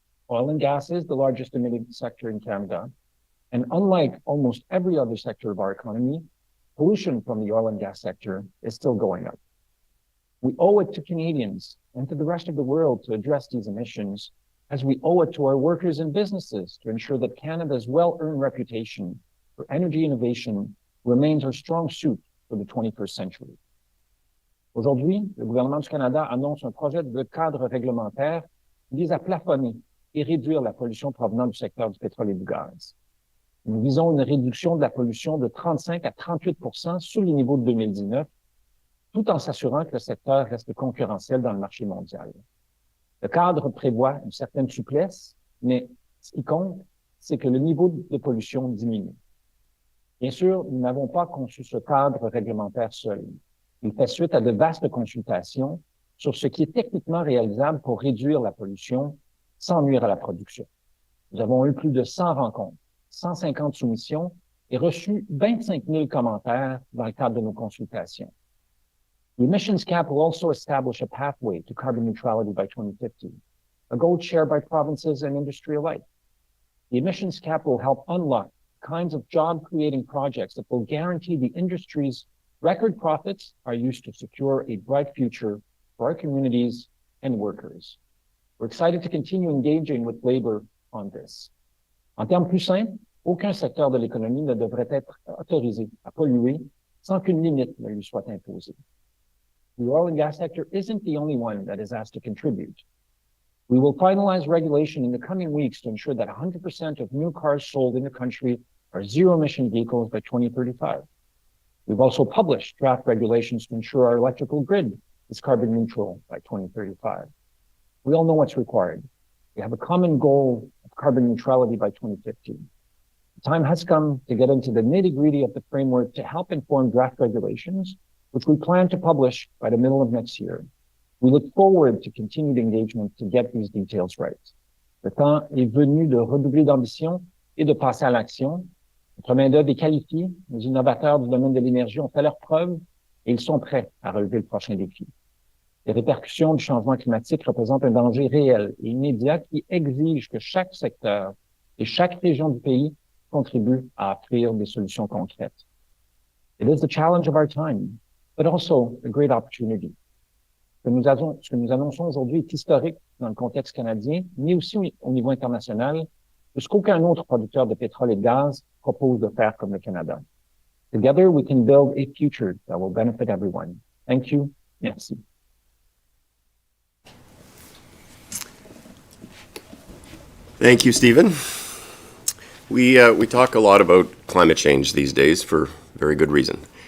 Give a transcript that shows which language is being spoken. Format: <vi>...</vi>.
<en>Oil and gas is the largest emitting sector in Canada, and unlike almost every other sector of our economy, pollution from the oil and gas sector is still going up. We owe it to Canadians and to the rest of the world to address these emissions, as we owe it to our workers and businesses to ensure that Canada's well-earned reputation for energy innovation remains our strong suit for the 21st century.</en> <fr>Aujourd'hui, le gouvernement du Canada annonce un projet de cadre réglementaire qui vise à plafonner et réduire la pollution provenant du secteur du pétrole et du gaz. Nous visons une réduction de la pollution de 35 à 38% sous les niveaux de 2019, tout en s'assurant que le secteur reste concurrentiel dans le marché mondial. Le cadre prévoit une certaine souplesse, mais ce qui compte, c'est que le niveau de pollution diminue. Bien sûr, nous n'avons pas conçu ce cadre réglementaire seul. Il fait suite à de vastes consultations sur ce qui est techniquement réalisable pour réduire la pollution sans nuire à la production. Nous avons eu plus de 100 rencontres, 150 soumissions et reçu 25 000 commentaires dans le cadre de nos consultations.</fr> <en>The emissions cap will also establish a pathway to carbon neutrality by 2050, a goal shared by provinces and industry alike. The emissions cap will help unlock kinds of job-creating projects that will guarantee the industry's record profits are used to secure a bright future for our communities and workers. We're excited to continue engaging with labor on this.</en> <fr>En termes plus simples, aucun secteur de l'économie ne devrait être autorisé à polluer sans qu'une limite ne lui soit imposée.</fr> <en>The oil and gas sector isn't the only one that is asked to contribute. We will finalize regulation in the coming weeks to ensure that 100% of new cars sold in the country are zero-emission vehicles by 2035. We've also published draft regulations to ensure our electrical grid is carbon neutral by 2035. We all know what's required. We have a common goal of carbon neutrality by 2050. The time has come to get into the nitty-gritty of the framework to help inform draft regulations, which we plan to publish by the middle of next year. We look forward to continued engagement to get these details right.</en> <fr>Le temps est venu de redoubler d'ambition et de passer à l'action. Notre main-d'œuvre est qualifiée. Les innovateurs du domaine de l'énergie ont fait leurs preuves et ils sont prêts à relever le prochain défi. Les répercussions du changement climatique représentent un danger réel et immédiat qui exige que chaque secteur et chaque région du pays contribue à offrir des solutions concrètes.</fr> <en>It is the challenge of our time, but also a great opportunity.</en> <fr>Ce que nous annonçons aujourd'hui est historique dans le contexte canadien, mais aussi au niveau international, puisqu'aucun autre producteur de pétrole et de gaz propose de faire comme le Canada.</fr> <en>Together, we can build a future that will benefit everyone. Thank you. Merci. Thank you, Stephen. We talk a lot about climate change these days for very good reason.</en>